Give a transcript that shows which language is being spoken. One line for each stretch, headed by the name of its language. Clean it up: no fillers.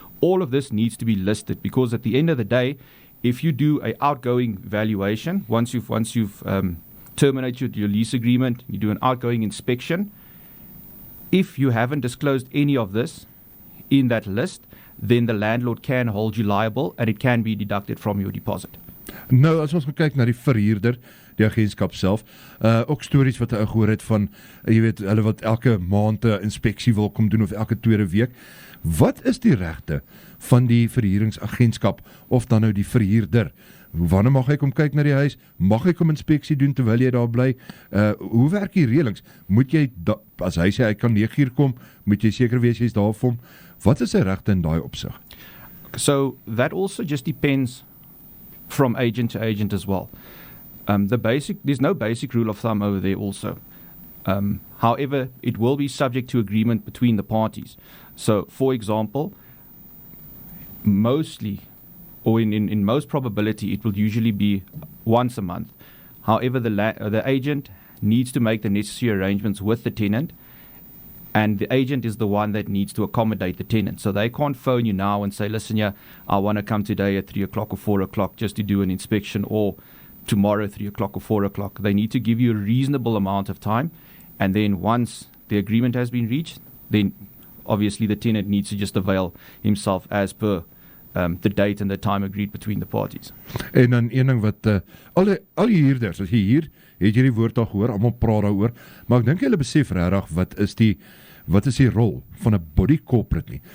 English: All of this needs to be listed, because at the end of the day, if you do an outgoing valuation, once you've terminated your lease agreement, you do an outgoing inspection, if you haven't disclosed any of this in that list, then the landlord can hold you liable and it can be deducted from your deposit.
Afrikaans: Nou, as ons kyk na die verhuurder, die agentskap self, ook stories wat ek gehoor het van, jy weet, hulle wat elke maand 'n inspeksie wil kom doen of elke tweede week. Wat is die regte van die verhuuringsagentskap of dan nou die verhuurder? Wanneer mag hy kom kyk na die huis? Mag hy kom inspeksie doen terwyl jy daar bly? Hoe werk die reëlings? Moet jy, as hy sê hy kan 9 uur kom, moet jy seker wees jy's daar vir hom? Wat is sy regte in daai opsig?
English: So that also just depends from agent to agent as well. There's no basic rule of thumb over there also. However, it will be subject to agreement between the parties. So, for example, mostly, or in most probability, it will usually be once a month. However, the agent needs to make the necessary arrangements with the tenant, and the agent is the one that needs to accommodate the tenant. So they can't phone you now and say, listen, yeah, I want to come today at 3 o'clock or 4 o'clock just to do an inspection, or tomorrow 3 o'clock or 4 o'clock. They need to give you a reasonable amount of time, and then once the agreement has been reached, then obviously the tenant needs to just avail himself as per the date and the time agreed between the parties.
Afrikaans: En dan een ding wat al die huurders, as jy hier, het jy die woord al gehoor, almal praat daaroor, maar ek dink julle besef regtig wat is die rol van 'n body corporate nie.